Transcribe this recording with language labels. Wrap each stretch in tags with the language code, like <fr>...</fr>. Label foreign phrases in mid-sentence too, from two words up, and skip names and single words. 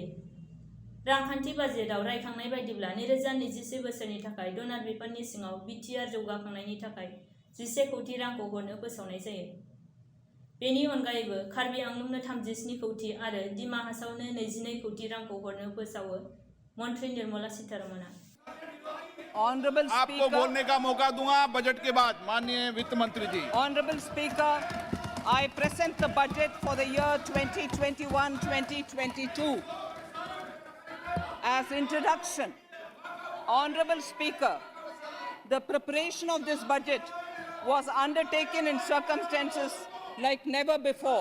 <brx>रांखान्थि बाजेटआव रायखांनाय बायदिब्ला 2021 बोसोरनि थाखाय डनार बिफाननि सिङाव बिटिआर जौगाखांनायनि थाखाय 11 कौटि रांखौ हरनो फोसावनाय जायो। बेनि अनगायैबो कार्बि आंलंनो 37 कौटि आरो दिमा हासावनो 22 कौटि रांखौ हरनो फोसावो मंत्री निर्मला सीतारमणआ।</brx> <en>ऑनरेबल</en> <hi>आपको बोलने का मौका दूंगा बजट के बाद माननीय वित्त मंत्री जी।</hi> <en>Honorable Speaker, I present the budget for the year 2021-2022. As introduction, Honorable Speaker, the preparation of this budget was undertaken in circumstances like never before.</en>